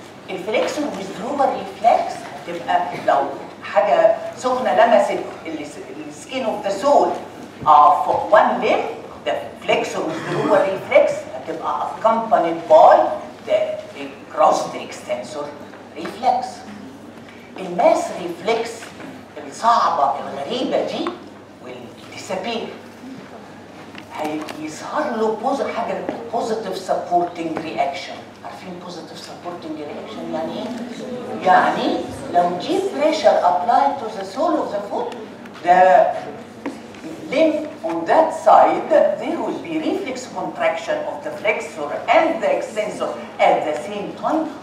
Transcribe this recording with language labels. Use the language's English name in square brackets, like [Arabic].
[English] الفليكسور withdrawal reflex [Arabic] هتبقى لو حاجة سخنة لمست [English] السكين of the sole of one limb، the flexor withdrawal reflex هتبقى accompanied by the crossed extensor reflex. [Arabic] الماس ريفلكس الصعبة الغريبة دي والديسابير هيظهر له حاجة positive supporting reaction. [English] عارفين positive supporting reaction [Arabic] يعني ايه؟ يعني لو جي [English] pressure applied to the sole of the foot، the limb on that side there will be reflex contraction of the flexor and the extensor at the same time.